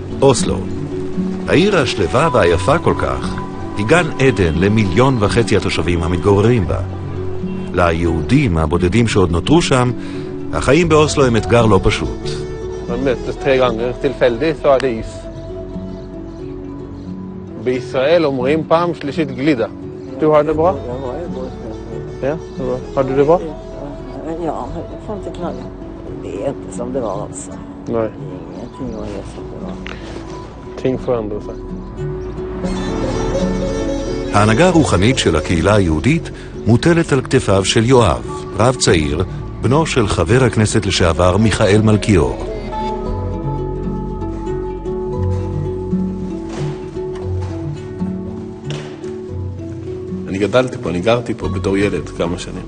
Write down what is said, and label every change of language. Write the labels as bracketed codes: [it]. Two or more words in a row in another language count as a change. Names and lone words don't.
[he] אוסלו. העיר השלווה והיפה כל כך היא גן עדן ל1.5 מיליון התושבים המתגוררים בה. ליהודים הבודדים שעוד נותרו שם, החיים באוסלו הם אתגר לא פשוט. [sv] Man möttes 3 gånger tillfälligt så är det is. [he] בישראל אומרים פעם שלישית גלידה. [sv] Du har det bra? Ja, det bra. Har du det bra? Ja, jag får inte knalla. Det är inte som det var alltså. Nej. Ingenting var helt som det var. Ting förändrar sig. [he] ההנהגה הרוחנית של הקהילה היהודית מוטלת על כתפיו של יואב, רב צעיר, בנו של חבר הכנסת לשעבר מיכאל מלכיאור. אני גדלתי פה, אני גרתי פה בתור ילד כמה שנים.